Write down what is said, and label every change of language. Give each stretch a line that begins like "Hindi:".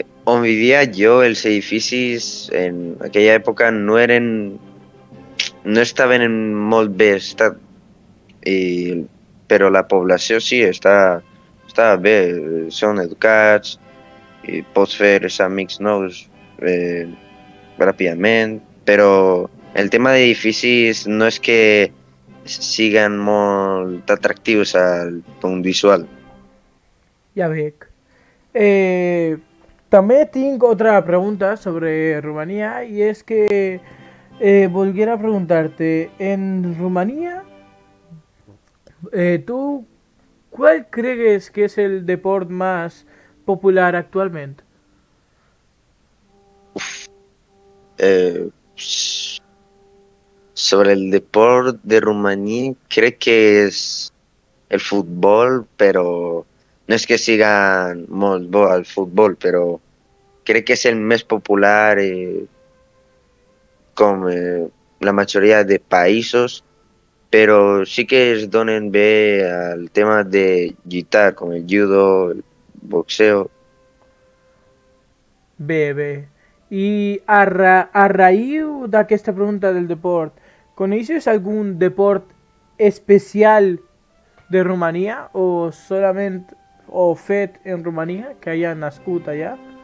Catalan: On vivia jo, els edificis en aquella època no estaven en molt bé estat, i, però la població sí està bé, són educats i pots fer els amics nous eh, ràpidament, però el tema d'edificis no és que siguen molt atractius al punt visual. Ja veig.
Spanish: Eh,
Catalan: també tinc
Spanish: otra pregunta sobre Rumanía y es que volviera a preguntarte, en Rumanía, ¿tú cuál crees que es el deporte más popular actualmente? Eh, s- Sobre el deporte de Rumanía, creo que es el fútbol, pero no es que sigan
Catalan: molt bo al
Spanish: fútbol, pero creo que es el más popular
Catalan: com la majoria de països, però sí que es donen bé al tema de lluitar, com el judo,
Spanish: el boxeo.
Catalan: Bé, bé. I a raïs d'aquesta pregunta del deport, coneixes algun deport especial de Romania o solament o fet en Romania que
Spanish: haya
Catalan: nascut allà?